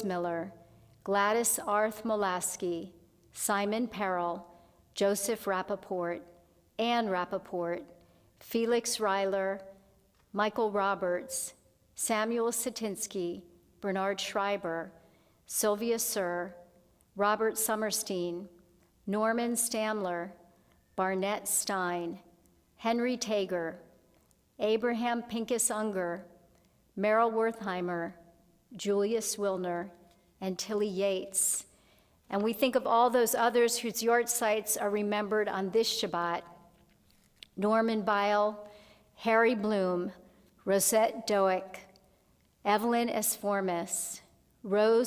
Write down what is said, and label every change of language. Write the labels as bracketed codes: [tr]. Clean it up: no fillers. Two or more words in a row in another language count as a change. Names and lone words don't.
[en] Miller, Gladys Arth Molaski, Simon Perrell, Joseph Rappaport, Ann Rappaport, Felix Reiler, Michael Roberts, Samuel Satinsky, Bernard Schreiber, Sylvia Sir, Robert Summerstein, Norman Stamler, Barnett Stein, Henry Tager, Abraham Pincus Unger, Merrill Wertheimer, Julius Wilner, and Tilly Yates. And we think of all those others whose yahrzeits are remembered on this Shabbat: Norman Bile, Harry Bloom, Rosette Doak, Evelyn Esformis, Rose